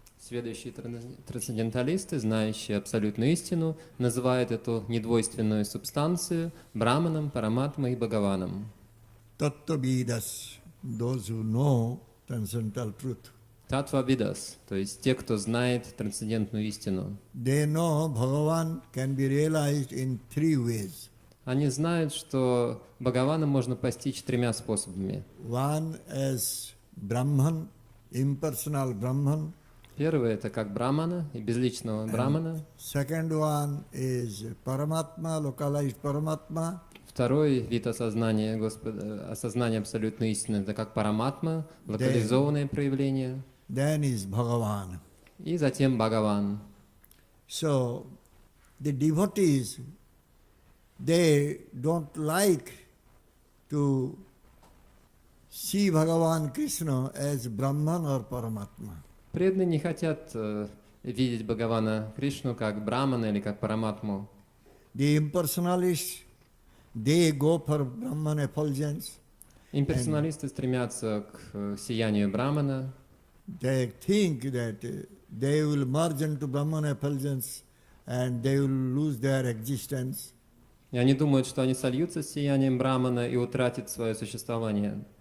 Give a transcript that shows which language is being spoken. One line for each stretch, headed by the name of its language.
Russian: Следующие трансценденталисты, знающие абсолютную истину, называют эту недвойственную субстанцию Браманом, Параматмой и Бхагаваном.
English: Tattvavidas, those who know transcendental truth.
Russian: Татва-видас, то есть те, кто знает трансцендентную истину.
English: They know Bhagavan can be realized in three ways.
Russian: Они знают, что Бхагавана можно постичь тремя способами.
English: One as Brahman, impersonal Brahman.
Russian: Первый — это как Брамана, и безличного Брамана.
English: Second one is Paramatma, localized Paramatma.
Russian: Второй вид осознания Господа, осознания абсолютной истины — это как Параматма, локализованное проявление.
English: Then is Bhagavan.
Russian: И затем Бхагаван.
English: So the devotees, they don't like to see Bhagavan Krishna as Brahman or Paramatma.
Russian: Преданные не хотят видеть Бхагавана Кришну как Брамана или как Параматму.
English: The impersonalists, they go for Brahman effulgence.
Russian: Имперсоналисты стремятся к сиянию Брамана.
English: They think that they will merge into Brahman effulgence and they will lose their existence.
Russian: И они думают, что они сольются с сиянием Брамана и утратят свое существование.